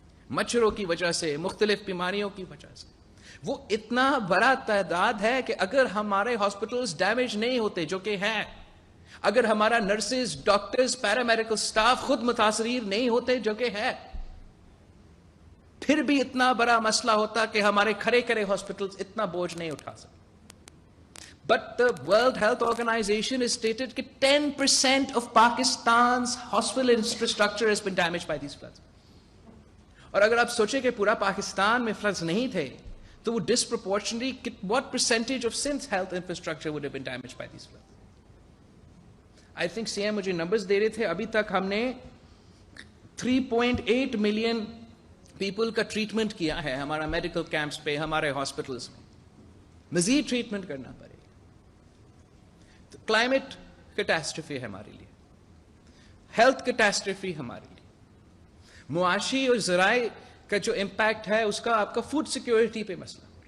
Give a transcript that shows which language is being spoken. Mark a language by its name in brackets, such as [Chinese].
[Urdu] مچھروں کی وجہ سے, مختلف بیماریوں کی وجہ سے, وہ اتنا بڑا تعداد ہے کہ اگر ہمارے ہاسپٹلز ڈیمیج نہیں ہوتے, جو کہ ہے, اگر ہمارا نرسز, ڈاکٹرز, پیرامیڈیکل سٹاف خود متاثرین نہیں ہوتے, جو کہ ہے, پھر بھی اتنا بڑا مسئلہ ہوتا کہ ہمارے کھڑے ہاسپٹلز اتنا بوجھ نہیں اٹھا سکتے. [English] But the World Health Organization has stated that 10% of Pakistan's hospital infrastructure has been damaged by these floods. [Urdu] اور اگر آپ سوچیں کہ پورا پاکستان میں فلڈز نہیں تھے تو وہ [English] disproportionately what percentage of Sindh's health infrastructure would have been damaged by these floods? I think [Urdu] CM مجھے نمبرز دے رہے تھے, ابھی تک ہم نے 3.8 ملین پیپل کا ٹریٹمنٹ کیا ہے ہمارا میڈیکل کیمپس پہ, ہمارے ہاسپٹلز میں. مزید ٹریٹمنٹ کرنا پڑے. کلائمیٹ کیٹاسٹرفی ہے ہمارے لیے, ہیلتھ کیٹاسٹرفی ہمارے لیے, معاشی اور ذرائع کا جو امپیکٹ ہے اس کا آپ کا فوڈ سیکیورٹی پہ مسئلہ.